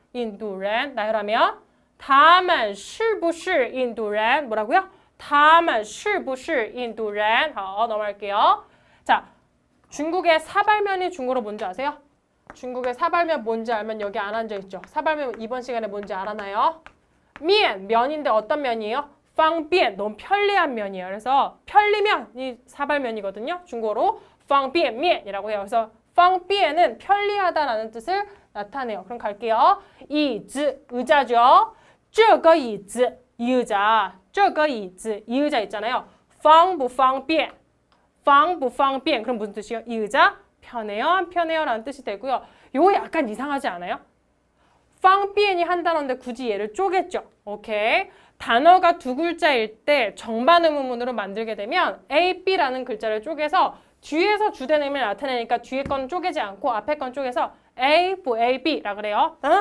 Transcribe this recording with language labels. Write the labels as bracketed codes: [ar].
[zh] 인도人 [ko] 나열하면 [zh] 他们是不是印度人 [ko] 뭐라고요? [zh] 他们是不是印度人 [ko] 넘어갈게요. 자, 중국의 사발면이 중국어로 뭔지 아세요? 중국의 사발면 뭔지 알면 여기 안 앉아있죠? 사발면 이번 시간에 뭔지 알아나요? 면인데 어떤 면이에요? 方便 너무 편리한 면이에요. 그래서 편리면이 사발면이거든요. 중국어로 方便面이라고 해요. 그래서 方便은 편리하다라는 뜻을 나타내요. 그럼 갈게요. 椅子 의자죠. [zh] 这个椅子 [ko] 이 의자. [zh] 这个椅子 [ko] 이 의자 있잖아요. [zh] 方不方便方不方便 [ko] 그럼 무슨 뜻이에요? 이 의자 편해요? 안 편해요? 라는 뜻이 되고요. 요거 약간 이상하지 않아요? 方便이 한 단어인데 굳이 얘를 쪼갰죠. 오케이. 단어가 두 글자일 때 정반 의문문으로 만들게 되면 A, B라는 글자를 쪼개서 뒤에서 주된 의미를 나타내니까 뒤에 건 쪼개지 않고 앞에 건 쪼개서 A, A, B라 그래요.